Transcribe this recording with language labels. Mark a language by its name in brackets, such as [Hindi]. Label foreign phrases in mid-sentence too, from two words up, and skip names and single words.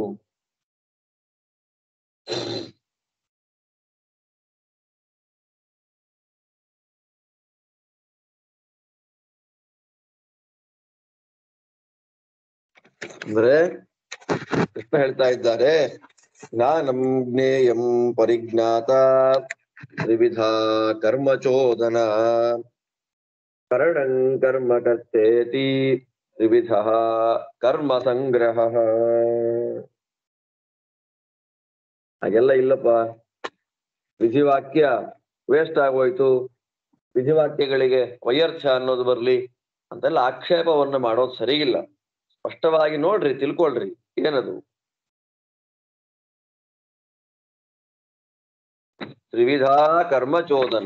[Kannada] ಅಂದ್ರೆ ಕೃಷ್ಣ ಹೇಳ್ತಾ ಇದ್ದಾರೆ, [Sanskrit] ಜ್ಞಾನಂ ಜ್ಞೇಯಂ ಪರಿಜ್ಞಾತ ತ್ರಿವಿಧ ಕರ್ಮಚೋದನ ಕರಣಂ ಕರ್ಮ ಕರ್ತೇತಿ ತ್ರಿವಿಧ ಕರ್ಮ ಸಂಗ್ರಹ. [Kannada] ಹಾಗೆಲ್ಲ ಇಲ್ಲಪ್ಪ, ವಿಧಿವಾಕ್ಯ ವೇಸ್ಟ್ ಆಗೋಯ್ತು, ವಿಧಿವಾಕ್ಯಗಳಿಗೆ ವೈಯರ್ಥ ಅನ್ನೋದು ಬರ್ಲಿ ಅಂತೆಲ್ಲ ಆಕ್ಷೇಪವನ್ನ ಮಾಡೋದು ಸರಿಗಿಲ್ಲ. ಸ್ಪಷ್ಟವಾಗಿ ನೋಡ್ರಿ, ತಿಳ್ಕೊಳ್ರಿ ಏನದು. [Sanskrit] ತ್ರಿವಿಧ ಕರ್ಮಚೋದನ.